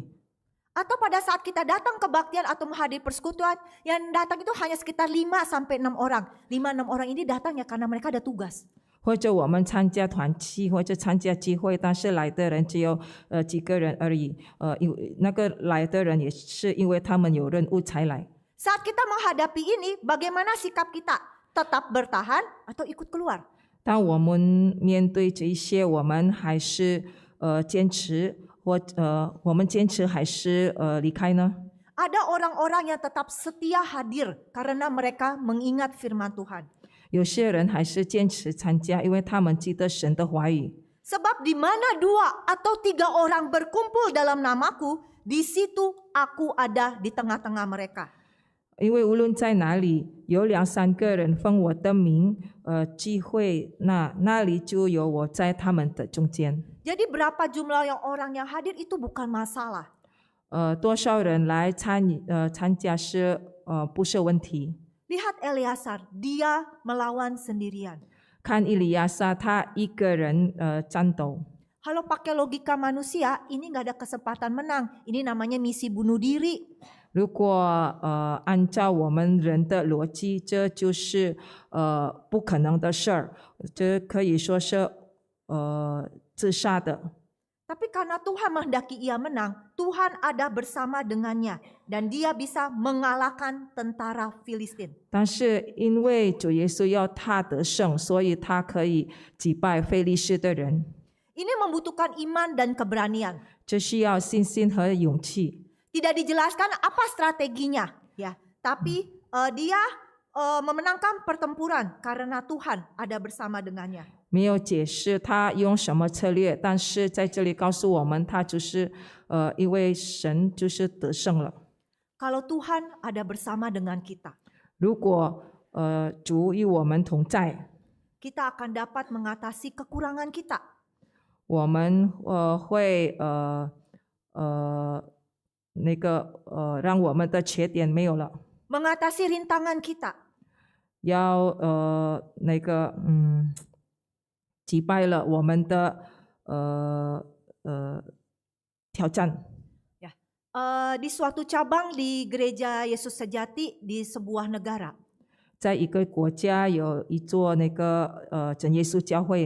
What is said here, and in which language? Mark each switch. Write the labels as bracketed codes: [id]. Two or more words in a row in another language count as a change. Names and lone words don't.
[id] Atau pada saat kita datang kebaktian atau menghadiri persekutuan, yang datang itu hanya sekitar 5 sampai 6 orang. 5-6 orang ini datang ya karena mereka ada tugas. [zh] 或者我们参加团契或者参加聚会，但是来的人只有几个人而已。因为那个来的人也是因为他们有任务才来。 [id] Saat kita menghadapi ini, bagaimana sikap kita? Tetap bertahan atau ikut keluar? [zh] 当我们面对这一些，我们还是坚持， 我们坚持还是离开呢？ [id] Ada orang-orang yang tetap setia hadir karena mereka mengingat firman Tuhan. [zh] 有些人还是坚持参加，因为他们记得神的话语。 [id] Sebab di mana 2 atau 3 orang berkumpul dalam namaku, di situ aku ada di tengah-tengah mereka. [zh] 因为无论在哪里，有2、3个人奉我的名，聚会，那里就有我在他们的中间。 [id] Jadi berapa jumlah orang yang hadir itu bukan masalah. [zh] 多少人来参加是不是问题？ [id] Lihat Eleazar, dia melawan sendirian. [zh] 看以利亚撒，他一个人战斗。 [id] Kalau pakai logika manusia, ini nggak ada kesempatan menang. Ini namanya misi bunuh diri. [zh] 如果按照我们人的逻辑，这就是不可能的事儿，这可以说是自杀的。 [id] Tapi karena Tuhan menghendaki ia menang, Tuhan ada bersama dengannya. Dan dia bisa mengalahkan tentara Filistin. [zh] 但是因为主耶稣要他得胜，所以他可以击败非利士的人。 [id] Ini membutuhkan iman dan keberanian. [zh] 这需要信心和勇气。 [id] Tidak dijelaskan apa strateginya, ya. Tapi dia memenangkan pertempuran karena Tuhan ada bersama dengannya. [zh] 没有解释他用什么策略，但是在这里告诉我们，他就是因为神就是得胜了。 [id] Kalau Tuhan ada bersama dengan kita, [zh] 如果主与我们同在， [id] kita akan dapat mengatasi kekurangan kita. [zh] 我们会让我们的缺点没有了， [id] Mengatasi rintangan kita. [zh] 要击败了我们的挑战。 [id] Di suatu cabang di gereja Yesus Sejati di sebuah negara, [zh] 在一个国家有一座真耶稣教会，